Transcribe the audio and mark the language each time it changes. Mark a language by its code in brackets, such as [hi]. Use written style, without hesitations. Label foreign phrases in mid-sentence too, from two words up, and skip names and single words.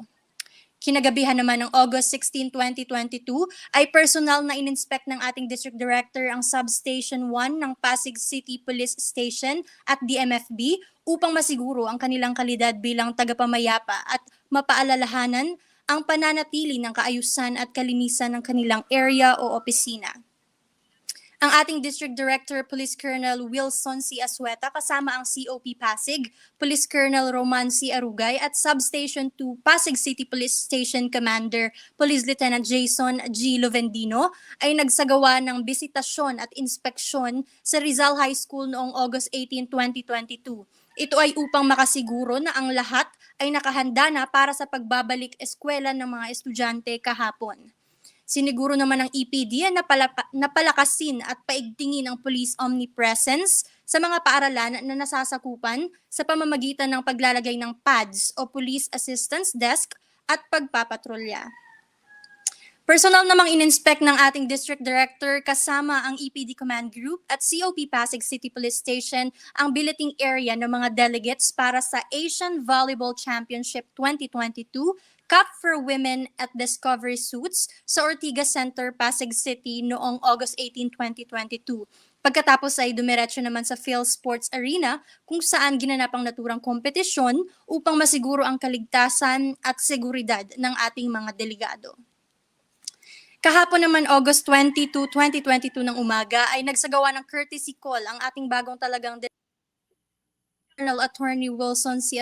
[tl] Kinagabihan naman ng August 16, 2022 ay personal na in-inspect ng ating [en] District Director [tl] ang Substation 1 ng Pasig City Police Station at DMFB upang masiguro ang kanilang kalidad bilang tagapamayapa at mapaalalahanan ang pananatili ng kaayusan at kalinisan ng kanilang area o opisina. Ang ating [en] District Director, Police Colonel [tl] Wilson C. Asweta kasama ang COP Pasig, [en] Police Colonel [tl] Roman C. Arugay at Substation 2 Pasig City Police Station Commander, [en] Police Lieutenant [tl] Jason G. Lovendino ay nagsagawa ng bisitasyon at inspeksyon sa Rizal High School noong August 18, 2022. Ito ay upang makasiguro na ang lahat ay nakahanda na para sa pagbabalik eskwela ng mga estudyante kahapon. Siniguro naman ng EPD na napalakasin at paigtingin ang [en] police omnipresence [tl] sa mga paaralan na nasasakupan sa pamamagitan ng paglalagay ng PADS o [en] Police Assistance Desk [tl] at pagpapatrolya. Personal namang in-inspect ng ating [en] District Director [tl] kasama ang EPD Command Group at COP Pasig City Police Station ang [en] billeting area [tl] ng mga delegates para sa Asian Volleyball Championship 2022 Cup for Women at Discovery Suits sa Ortigas Center, Pasig City noong August 18, 2022. Pagkatapos ay dumiretso naman sa Phil Sports Arena kung saan ginanap ang naturang kompetisyon upang masiguro ang kaligtasan at seguridad ng ating mga delegado. Kahapon naman August 22, 2022 ng umaga ay nagsagawa ng [en] courtesy call [tl] ang ating bagong talagang [en] Colonel Attorney [tl] Wilson C.